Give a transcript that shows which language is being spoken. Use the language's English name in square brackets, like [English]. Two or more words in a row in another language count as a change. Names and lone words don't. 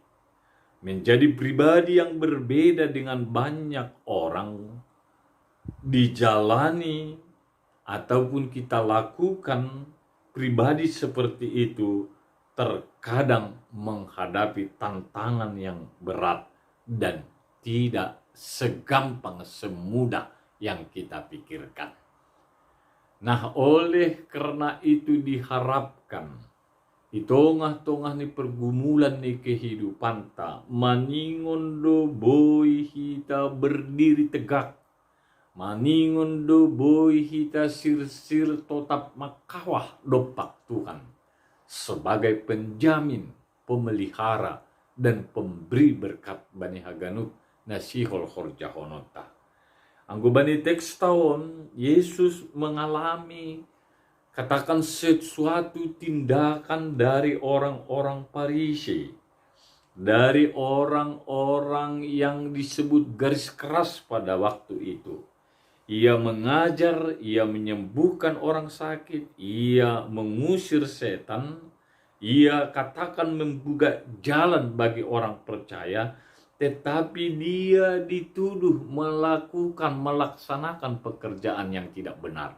[Indonesian] Menjadi pribadi yang berbeda dengan banyak orang, dijalani ataupun kita lakukan pribadi seperti itu, terkadang menghadapi tantangan yang berat dan tidak segampang semudah yang kita pikirkan. Nah, oleh karena itu diharapkan di tengah-tengah ni pergumulan ni kehidupan ta, [Batak Simalungun] maningon do boy hita [Indonesian] berdiri tegak, [Batak Simalungun] maningon do boy hita sir-sir tetap makawah dopak Tuhan [Indonesian] sebagai penjamin, pemelihara, dan pemberi berkat [Batak Simalungun] bani haganut nasihol horjahonota. Anggo bani [Indonesian] teks tahun, Yesus mengalami katakan sesuatu tindakan dari orang-orang Farisi, dari orang-orang yang disebut garis keras pada waktu itu. Ia mengajar, ia menyembuhkan orang sakit, ia mengusir setan, ia katakan membuka jalan bagi orang percaya, tetapi dia dituduh melaksanakan pekerjaan yang tidak benar.